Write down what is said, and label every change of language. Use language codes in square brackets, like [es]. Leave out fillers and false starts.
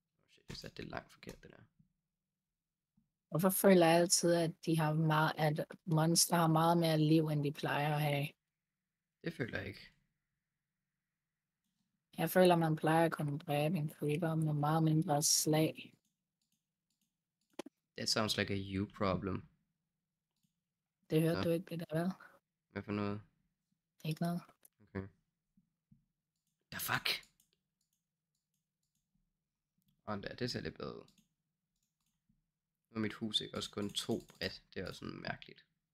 [da] Shit, jeg satte det langt forkert, det der. Hvorfor føler jeg altid, at at monster har meget mere liv, end de plejer at have? Det føler jeg ikke. Jeg føler, at man plejer at kunne dræbe en creeper med meget mindre slag. [en] That sounds like a you problem. [da] Det hørte du ikke, det der, vel? Hvad for noget? Ikke noget. [en] Okay. The fuck? [da] Det ser lidt bedre ud. Nu er mit hus ikke også kun 2 bredt. Det er også sådan mærkeligt.